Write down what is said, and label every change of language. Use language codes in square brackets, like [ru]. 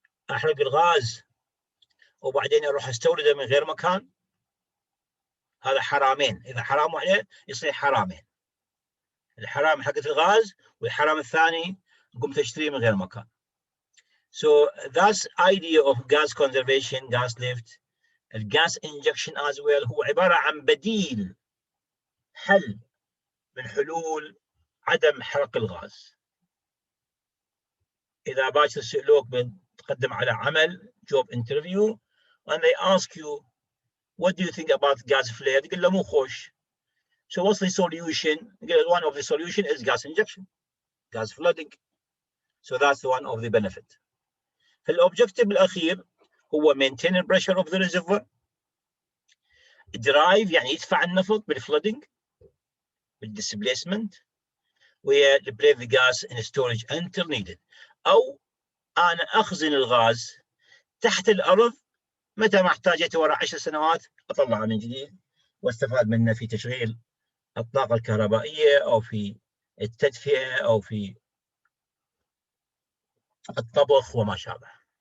[ar] أحرق الغاز وبعدين أروح أستورده من غير مكان، هذا حرامين. إذا حرام واحدة يصير حرامين، الحرام حق الغاز والحرام الثاني قمت أشتريه من غير مكان. [en] So that's idea of gas conservation, gas lift, الgas injection as well [ar] هو عبارة عن بديل، حل من حلول عدم حرق الغاز. إذا باكر سألوك بتقدم على عمل [en] job interview and they ask you what do you think about gas flare، [ar] تقول له مو خوش. [en] So what's the solution؟ one of the solution is gas injection, gas flooding. So that's one of the benefit. فالobjective [ar] الأخير هو [en] maintain the pressure of the reservoir. drive [ar] يعني يدفع النفط بالفلودنج بالديسبليسمنت، وهي [en] replace the gas in storage until needed. [ar] أو أنا أخزن الغاز تحت الأرض، متى ما احتاجته وراء 10 سنوات أطلعه من جديد واستفاد منه في تشغيل الطاقة الكهربائية أو في التدفئة أو في الطبخ وما شابه.